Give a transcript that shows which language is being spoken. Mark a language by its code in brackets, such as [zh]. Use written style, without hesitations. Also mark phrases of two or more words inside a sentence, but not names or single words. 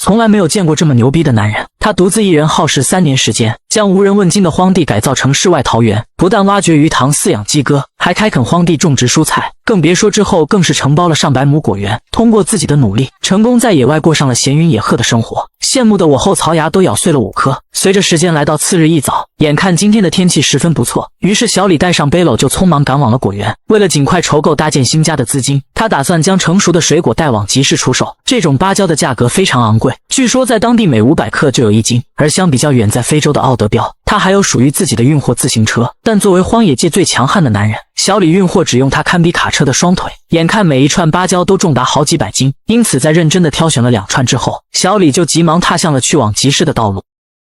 [zh] 從來沒有見過這麼牛逼的男人。他獨自一人耗時3年時間，將無人問津的荒地改造成世外桃源，不但挖掘魚塘飼養雞鴿，還開墾荒地種植蔬菜，更別說之後更是承包了上百亩果園。通過自己的努力，成功在野外過上了闲雲野鶴的生活，羨慕的我後槽牙都咬碎了5顆。隨着時間来到次日一早，眼看今天的天气十分不錯，於是小李帶上背篓就匆忙趕往了果園。为了盡快籌夠搭建新家的資金，他打算將成熟的水果帶往集市出售。這種芭蕉的價格非常昂貴，據說在當地每500克就有1斤，而相比較遠在非洲的奧德標，他還有屬於自己的運貨自行車。但作為荒野界最強悍的男人，小李運貨只用他堪比卡車的雙腿，眼看每一串芭蕉都重達好幾百斤，因此在認真的挑選了2串之後，小李就急忙踏向了去往集市的道路。